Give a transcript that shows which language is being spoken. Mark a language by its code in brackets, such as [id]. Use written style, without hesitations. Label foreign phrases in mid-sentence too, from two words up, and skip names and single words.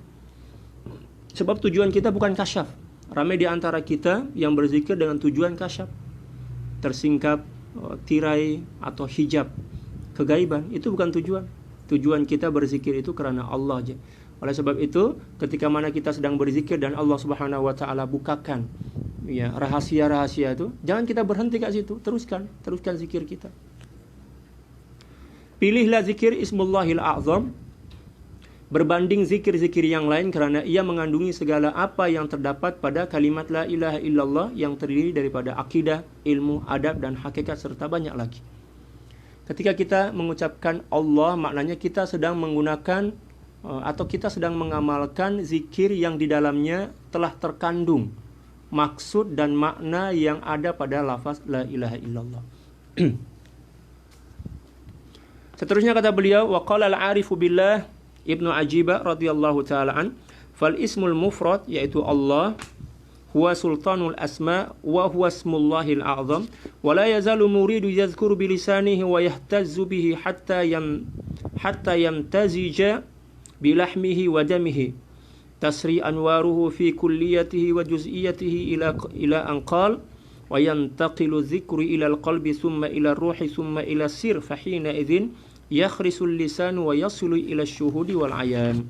[ms] Sebab tujuan kita bukan kasyaf. Ramai di antara kita yang berzikir dengan tujuan kasyaf, tersingkap tirai atau hijab kegaiban. Itu bukan tujuan. Tujuan kita berzikir itu karena Allah aja. Oleh sebab itu, ketika mana kita sedang berzikir dan Allah [ar] سبحانه وتعالى [ms] bukakan ya rahasia-rahasia itu, jangan kita berhenti kat situ, teruskan zikir kita. Pilihlah zikir [ar] اسم الله الأعظم [ms] berbanding zikir-zikir yang lain, kerana ia mengandungi segala apa yang terdapat pada kalimat [ar] لا إله إلا الله [ms] yang terdiri daripada akidah, ilmu, adab dan hakikat serta banyak lagi. Ketika kita mengucapkan Allah, maknanya kita sedang menggunakan atau kita sedang mengamalkan zikir yang di dalamnya telah terkandung maksud dan makna yang ada pada lafaz [ar] لا إله إلا الله. [ms] Seterusnya kata beliau, [ar] وقال العارف بالله ابن عجيبة رضي الله تعالى عن، فالاسم المفرد، yaitu الله, هو سلطان الأسماء وهو اسم الله الأعظم ولا يزال المريد يذكر بلسانه ويهتز به حتى يمتزج بلحمه ودمه تسري أنواره في كلياته وجزئياته إلى أن قال وينتقل الذكر إلى القلب ثم إلى الروح ثم إلى السر فحينئذ يخرس اللسان ويصل إلى الشهود والعيان.